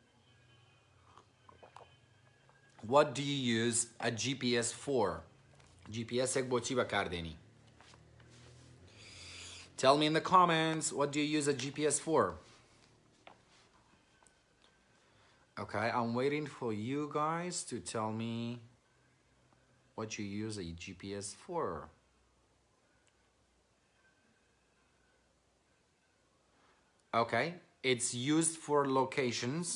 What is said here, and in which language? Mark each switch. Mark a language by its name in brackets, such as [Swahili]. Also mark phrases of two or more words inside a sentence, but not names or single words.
[English] what do you use a GPS for [Central Kurdish] GPSێک بۆچی بەکاردێنی [English] tell me in the comments what do you use a GPS for Okay, I'm waiting for you guys to tell me what you use a GPS for. Okay, it's used for locations.